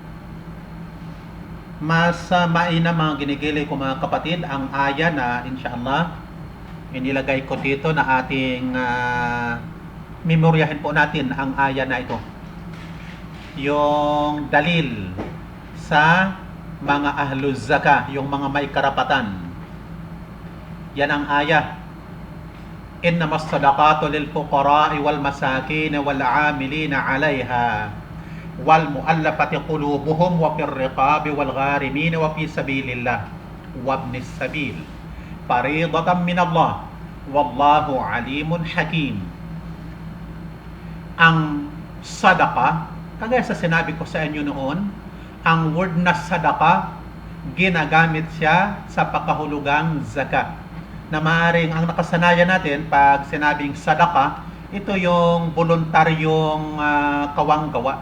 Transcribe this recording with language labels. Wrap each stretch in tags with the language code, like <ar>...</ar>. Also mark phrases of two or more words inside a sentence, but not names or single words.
<tl>Mas mainam mga ginigili ko mga kapatid ang aya na inshallah inilagay ko dito na ating memoryahin po natin ang aya na ito. Yung dalil sa mga</tl> <ar>أهل الزكاة,</ar> <tl>yung mga may karapatan. Yan ang aya.</tl> <ar>إنما الصدقات للفقراء والمساكين والعاملين عليها والمؤلفة قلوبهم وفي الرقاب والغارمين وفي سبيل الله وابن السبيل فريضة من الله والله عليم حكيم.</ar> <tl>Ang sadaka, kagaya sa sinabi ko sa inyo noon, ang word na sadaka, ginagamit siya sa pakahulugang zakat. Na maaaring ang nakasanayan natin pag sinabing sadaka, ito yung voluntaryong kawanggawa.</tl>